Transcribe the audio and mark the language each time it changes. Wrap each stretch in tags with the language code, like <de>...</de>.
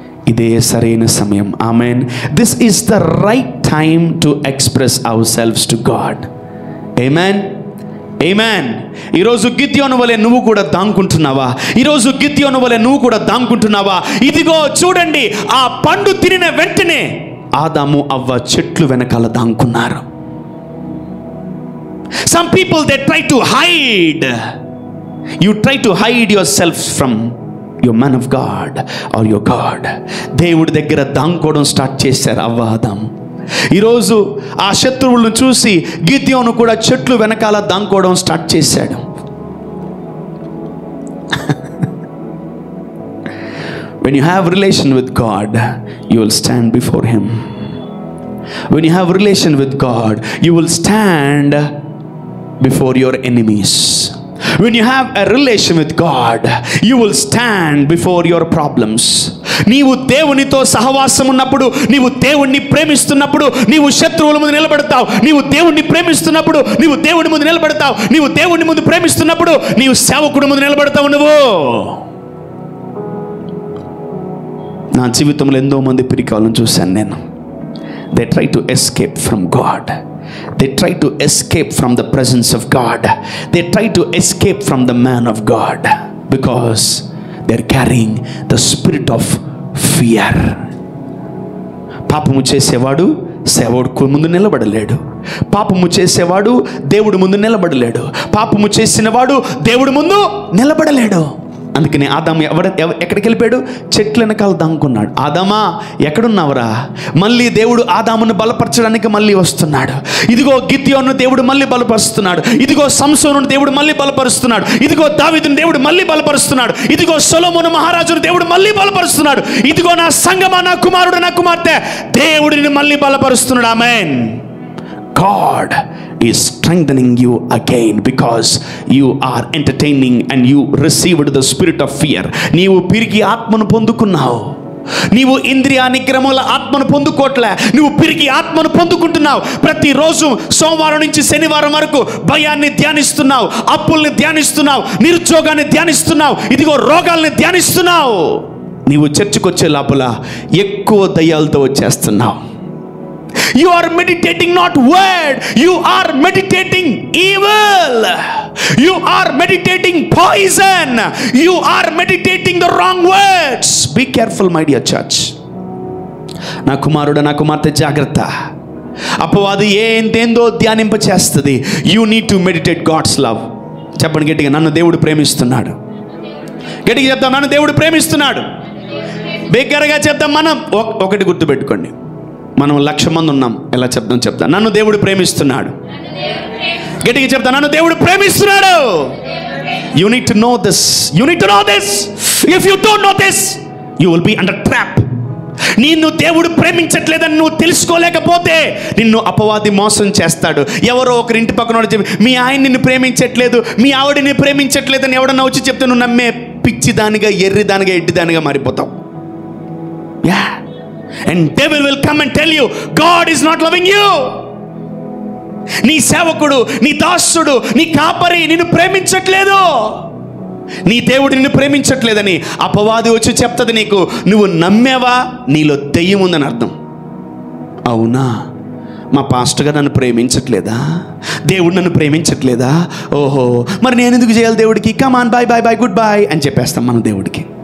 <te>ఇదే సరైన సమయం.</te> <en>Amen. This is the right time to express ourselves to God. Amen. Amen.</en> <te>ఈరోజు గిద్యోను వలె నువ్వు కూడా దాంకుంటున్నావా? ఈరోజు గిద్యోను వలె నువ్వు కూడా దాంకుంటున్నావా? ఇదిగో చూడండి, ఆ పండు తినిన వెంటనే ఆదాము అవ్వ చెట్లు వెనకాల దాంకున్నారు.</te> <en>Some people, they try to hide. You try to hide yourself from your man of God or your God.</en> <te>దేవుడి దగ్గర దాంకోవడం స్టార్ట్ చేశారు అవ్వ, ఆదాము. ఈరోజు ఆ శత్రువులను చూసి గిద్యోను కూడా చెట్లు వెనకాల దాంకోవడం స్టార్ట్ చేశాడు.</te> <en>When you have relation with God, you will stand before him. When you have relation with God, you will stand before your enemies. When you have a relation with God, you will stand before your problems.</en> <te>నీవు దేవునితో సహవాసం ఉన్నప్పుడు, నీవు దేవుణ్ణి ప్రేమిస్తున్నప్పుడు నీవు శత్రువుల ముందు నిలబడతావు. నీవు దేవుణ్ణి ప్రేమిస్తున్నప్పుడు నీవు దేవుని ముందు నిలబడతావు. నీవు దేవుని ముందు ప్రేమిస్తున్నప్పుడు నీవు సేవకుడి ముందు నిలబడతావు. నువ్వు నా జీవితంలో ఎంతో మంది పిరికాలను చూశాను. నేను</te> <en>they try to escape from God. They try to escape from the presence of God. They try to escape from the man of God because they're carrying the spirit of fear.</en> <te>పాపము చేసేవాడు సేవకుడు ముందు నిలబడలేడు. పాపము చేసేవాడు దేవుడి ముందు నిలబడలేడు. పాపము చేసినవాడు దేవుడి ముందు నిలబడలేడు. అందుకని ఆదాము ఎక్కడికి వెళ్ళిపోయాడు? చెట్ల వెనకాల దాంకున్నాడు. ఆదామా ఎక్కడున్నావురా? మళ్ళీ దేవుడు ఆదామును బలపరచడానికి మళ్ళీ వస్తున్నాడు. ఇదిగో గిద్యోను దేవుడు మళ్ళీ బలపరుస్తున్నాడు. ఇదిగో సంసోనును దేవుడు మళ్ళీ బలపరుస్తున్నాడు. ఇదిగో దావీదును దేవుడు మళ్ళీ బలపరుస్తున్నాడు. ఇదిగో సొలొమోను మహారాజును దేవుడు మళ్ళీ బలపరుస్తున్నాడు. ఇదిగో నా సంగమా, నా కుమారుడు, నా కుమార్తె, దేవుడిని మళ్ళీ బలపరుస్తున్నాడు. ఆమేన్.</te> <en>God is strengthening you again because you are entertaining and you received the spirit of fear.</en> <te>నీవు పిరికి ఆత్మను పొందుకున్నావు. నీవు ఇంద్రియ నిగ్రహముల ఆత్మను పొందుకోవట్లే, నువ్వు పిరికి ఆత్మను పొందుకుంటున్నావు. ప్రతిరోజు సోమవారం నుంచి శనివారం వరకు భయాన్ని ధ్యానిస్తున్నావు, అప్పుల్ని ధ్యానిస్తున్నావు, నిరుద్యోగాన్ని ధ్యానిస్తున్నావు, ఇదిగో రోగాల్ని ధ్యానిస్తున్నావు. నీవు చర్చికి వచ్చే లోపల ఎక్కువ దయ్యాలతో వచ్చేస్తున్నావు.</te> <en>You are meditating not word, you are meditating evil. You are meditating poison. You are meditating the wrong words. Be careful, my dear church.</en> <te>నా కుమారుడు, నా కుమార్తె, జాగ్రత్త. అపవాది ఏంటేందో ధ్యానింప చేస్తుంది.</te> <en>You need to meditate God's love.</en> <te>చెప్పండి గట్టిగా, నన్ను దేవుడు ప్రేమిస్తున్నాడు. గట్టిగా చెప్తాం, నన్ను దేవుడు ప్రేమిస్తున్నాడు. బిగ్గరగా చెప్తాం. మనం ఒకటి గుర్తుపెట్టుకోండి, మనం 1,00,000 మంది ఉన్నాం. ఎలా చెప్తా, నన్ను దేవుడు ప్రేమిస్తున్నాడు. గట్టిగా చెప్తా, నన్ను దేవుడు ప్రేమిస్తున్నాడు.</te> <en>You need to know this. You need to know this. If you don't know this, you will be under trap.</en> <te>నిన్ను దేవుడు ప్రేమించట్లేదని నువ్వు తెలుసుకోలేకపోతే నిన్ను అపవాది మోసం చేస్తాడు. ఎవరో ఒకరి ఇంటి పక్కన చెప్పి, మీ ఆయన నిన్ను ప్రేమించట్లేదు, మీ ఆవిడని ప్రేమించట్లేదని ఎవడన్నా వచ్చి చెప్తే నువ్వు నమ్మే పిచ్చిదానిగా, ఎర్రిదానిగా, ఎడ్డిదానిగా మారిపోతావు.</te> <en>Yeah. And devil will come and tell you God is not loving you.</en> <te>నీ సేవకుడు, నీ దాసుడు, నీ కాపరి నిన్ను ప్రేమించట్లేదు, నీ దేవుడు నిన్ను ప్రేమించట్లేదని అపవాది వచ్చి చెప్తుంది నీకు. నువ్వు నమ్మేవా? నీలో దెయ్యం ఉందని అర్థం. అవునా, మా పాస్టర్ గారు నన్ను ప్రేమించట్లేదా, దేవుడు నన్ను ప్రేమించట్లేదా, ఓహో మరి నేను ఎందుకు చేయాలి దేవుడికి,</te> <en>come on boy boy boy good boy</en> <te>అని చెప్పేస్తాం మనం దేవుడికి.</te>